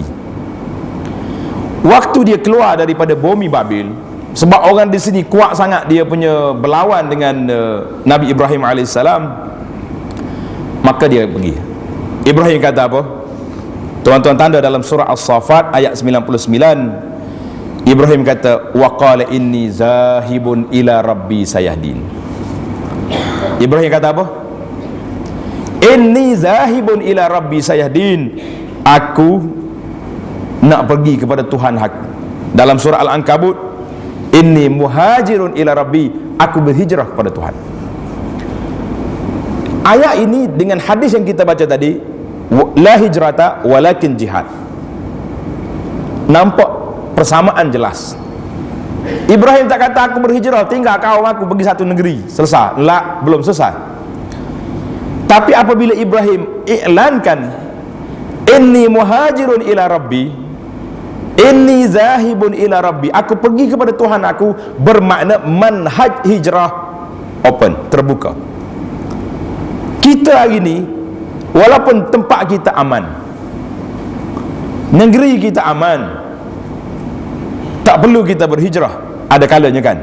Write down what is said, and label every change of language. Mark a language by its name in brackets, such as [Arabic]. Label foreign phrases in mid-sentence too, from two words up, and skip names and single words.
[Malay] Waktu dia keluar daripada bumi Babil, sebab orang di sini kuat sangat dia punya berlawan dengan Nabi Ibrahim AS, maka dia pergi. Ibrahim kata apa? Tuan-tuan tanda dalam surah As-Saffat ayat 99. Ibrahim kata, [Arabic] وقال إني ذاهب إلى ربي سيهدين. Ibrahim kata apa? إني ذاهب إلى ربي سيهدين. [Malay] Aku nak pergi kepada Tuhan hak. Dalam surah Al-Ankabut, [Arabic] إني مهاجر إلى ربي, [Malay] aku berhijrah kepada Tuhan. Ayat ini dengan hadis yang kita baca tadi, [Arabic] لا هجرة ولكن جهاد, [Malay] nampak persamaan jelas. Ibrahim tak kata aku berhijrah, tinggal kaum aku pergi satu negeri, selesai. La, belum selesai. Tapi apabila Ibrahim iklankan [Arabic] إني مهاجر إلى ربي إني ذاهب إلى ربي, [Malay] inni zahibun ila rabbi, aku pergi kepada Tuhan aku, bermakna manhaj hijrah open, terbuka. Kita hari ini, walaupun tempat kita aman, negeri kita aman, tak perlu kita berhijrah, ada kalanya kan.